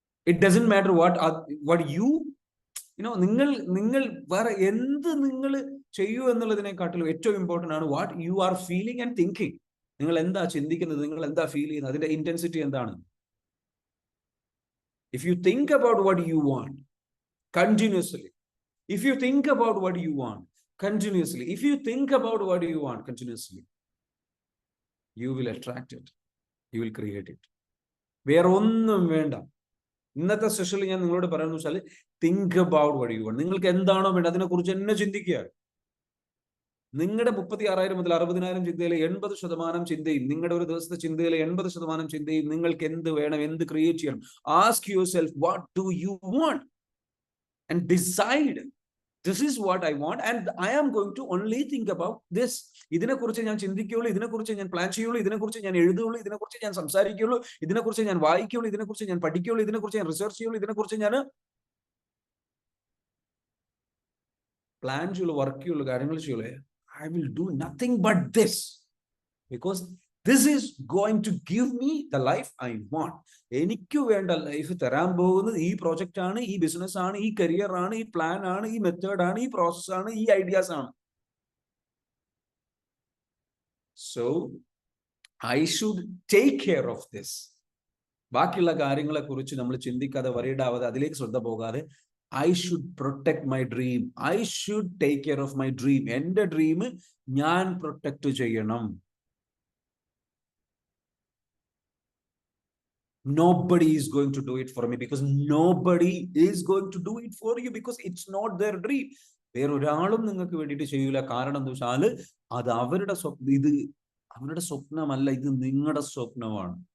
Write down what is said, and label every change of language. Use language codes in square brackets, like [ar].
[en] it doesn't matter what you [ml] നിങ്ങൾ വേറെ എന്ത് നിങ്ങൾ ചെയ്യൂ എന്നുള്ളതിനെക്കാട്ടിലും ഏറ്റവും ഇമ്പോർട്ടൻ്റ് ആണ് [en] What you are feeling and thinking. [ml] നിങ്ങൾ എന്താ ചിന്തിക്കുന്നത്, നിങ്ങൾ എന്താ ഫീൽ ചെയ്യുന്നത്, അതിന്റെ ഇന്റൻസിറ്റി എന്താണ്. [en] If you think about what you want continuously, if you think about what you want continuously, if you think about what you want continuously, you will attract it, you will create it. [ml] വേറെ ഒന്നും വേണ്ട. ഇന്നത്തെ സെഷനിൽ ഞാൻ നിങ്ങളോട് പറയുന്നത് വെച്ചാൽ [en] Think about what you want. [ml] നിങ്ങൾക്ക് എന്താണോ വേണ്ടത് അതിനെക്കുറിച്ച് തന്നെ ചിന്തിക്കുക. നിങ്ങളുടെ 36,000 മുതൽ 60,000 ചിന്തയിലെ 80% ചിന്തയും, നിങ്ങളുടെ ഒരു ദിവസത്തെ ചിന്തയിലെ 80% ചിന്തയും നിങ്ങൾക്ക് എന്ത് വേണം, എന്ത് ക്രിയേറ്റ് ചെയ്യണം. [en] Ask yourself what do you want and decide, this is what I want and I am going to only think about this. [ml] ഇതിനെക്കുറിച്ച് ഞാൻ ചിന്തിക്കുകയുള്ളൂ, ഇതിനെക്കുറിച്ച് ഞാൻ പ്ലാൻ ചെയ്യുള്ളൂ, ഇതിനെക്കുറിച്ച് ഞാൻ എഴുതുകയുള്ളൂ, ഇതിനെക്കുറിച്ച് ഞാൻ സംസാരിക്കുകയുള്ളൂ, ഇതിനെക്കുറിച്ച് ഞാൻ വായിക്കുകയുള്ളൂ, ഇതിനെക്കുറിച്ച് ഞാൻ പഠിക്കുകയുള്ളൂ, ഇതിനെക്കുറിച്ച് ഞാൻ റിസർച്ച് ചെയ്യുള്ളൂ, ഇതിനെക്കുറിച്ച് ഞാൻ പ്ലാൻ ചെയ്യുള്ളൂ, വർക്ക് ചെയ്യുള്ളൂ, കാര്യങ്ങൾ ചെയ്യുള്ളൂ. [en] I will do nothing but this because this is going to give me the life I want. [ml] എനിക്ക് വേണ്ട ലൈഫ് തരാൻ പോകുന്നത് ഈ പ്രോജക്റ്റ് ആണ്, ഈ ബിസിനസ് ആണ്, ഈ കരിയർ ആണ്, ഈ പ്ലാൻ ആണ്, ഈ മെത്തേഡ് ആണ്, ഈ പ്രോസസ് ആണ്, ഈ ഐഡിയാസ് ആണ്. [en] So I should take care of this. [ml] ബാക്കിയുള്ള കാര്യങ്ങളെ കുറിച്ച് നമ്മൾ ചിന്തിക്കാതെ, വരീഡാവാതെ, അതിലേക്ക് ശ്രദ്ധ പോകാതെ [en] I should protect my dream, I should take care of my dream. [ml] എന്റെ ഡ്രീം ഞാൻ പ്രൊട്ടക്ട് ചെയ്യണം. [en] Nobody is going to do it for me because nobody is going to do it for you because it's not their dream. [ml] വേറൊരാളും നിങ്ങൾക്ക് വേണ്ടിയിട്ട് ചെയ്യൂല. കാരണം എന്താ വെച്ചാൽ അത് അവരുടെ ഇത് അവരുടെ സ്വപ്നമല്ല, ഇത് നിങ്ങളുടെ സ്വപ്നമാണ്.